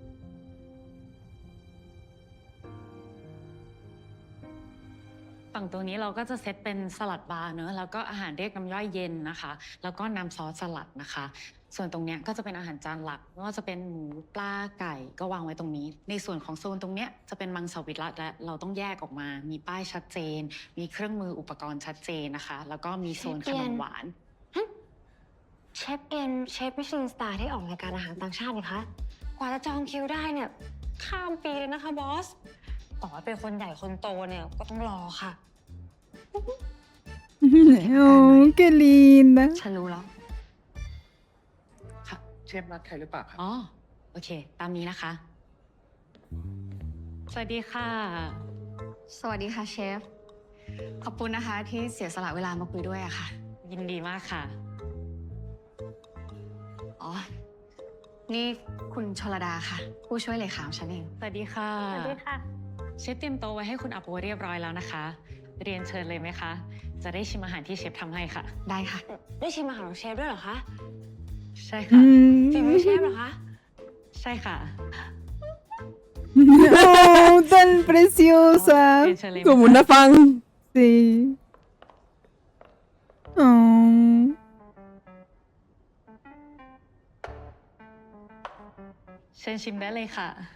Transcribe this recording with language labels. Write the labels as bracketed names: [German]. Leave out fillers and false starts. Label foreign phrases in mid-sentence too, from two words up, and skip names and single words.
[Thai] ฝั่งตัวนี้เราก็จะเซตเป็นสลัดบาร์เนอะแล้วก็อาหารเรียกน้ำย่อยเย็นนะคะ แล้วก็น้ำซอสสลัดนะคะ ส่วนตรงเนี้ยก็จะเป็นอาหารจานหลักไม่ว่าจะเป็นหมูปลาไก่ก็วางไว้ตรงนี้ ในส่วนของโซนตรงเนี้ยจะเป็นมังสวิรัติและเราต้องแยกออกมา มีป้ายชัดเจน มีเครื่องมืออุปกรณ์ชัดเจนนะคะ แล้วก็มีโซนขนมหวาน เชฟเอ็นเชฟมิชลินสตาร์ที่ออกรายการอาหารต่างชาตินี่คะ กว่าจะจองคิวได้เนี่ย ข้ามปีเลยนะคะบอส ต่อให้เป็นคนใหญ่คนโตเนี่ยก็ต้องรอค่ะ [Spanish] Oh, qué linda. [Thai] ฉันรู้แล้ว เชฟนัดใครหรือเปล่าครับ อ๋อ โอเค ตามนี้นะคะ สวัสดีค่ะ สวัสดีค่ะเชฟ ขอบคุณนะคะที่เสียสละเวลามาคุยด้วยอะค่ะ ยินดีมากค่ะ อ๋อ นี่คุณชลดาค่ะ ผู้ช่วยเลขาของฉันเอง สวัสดีค่ะ สวัสดีค่ะ เชฟเตรียมโต๊ะไว้ให้คุณอาโปเรียบร้อยแล้วนะคะ เรียนเชิญเลยไหมคะ จะได้ชิมอาหารที่เชฟทำให้ค่ะ ได้ค่ะ ได้ชิมอาหารของเชฟด้วยเหรอคะ ใช่ค่ะ ฝีมือเชฟเหรอคะ ใช่ค่ะ [Spanish] Oh, tan preciosa. เรียนเชิญเลยไหม Como [Thai] คะ [Spanish] una fan. Sí. Oh. [Thai] เชิญชิมได้เลยค่ะ